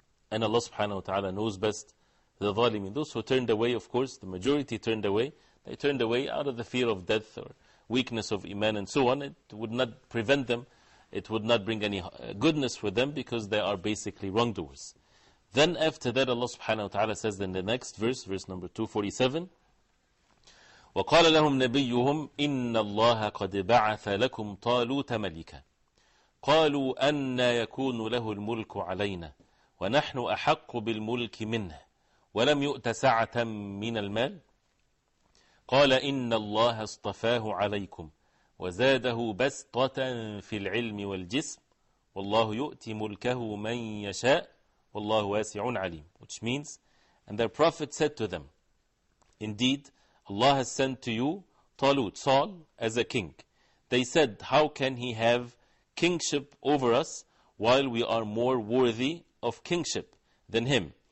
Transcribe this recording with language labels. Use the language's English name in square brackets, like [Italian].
[English] And Allah subhanahu wa ta'ala knows best the zalimin. Those who turned away, of course, the majority turned away. They turned away out of the fear of death or weakness of iman and so on. It would not prevent them. It would not bring any goodness for them, because they are basically wrongdoers. Then after that, Allah subhanahu wa ta'ala says in the next verse, verse number 247, [Arabic] وَقَالَ لَهُمْ نَبِيُّهُمْ إِنَّ اللَّهَ قَدْ بَعَثَ لَكُمْ طَالُوتَ مَلِكًا قَالُوا أَنَّا يَكُونُ لَهُ الْمُلْكُ عَلَيْنَا وَنَحْنُ أَحَقُّ بِالْمُلْكِ مِنْهُ ولم يؤت سعة من المال قال إن الله اصطفاه عليكم وزاده بسطة في العلم والجسم والله يؤتي ملكه من يشاء والله واسع عليم. [English] Which means, and their prophet said to them, indeed Allah has sent to you Talut, Saul, as a king. They said, how can he have kingship over us while we are more worthy of kingship than him?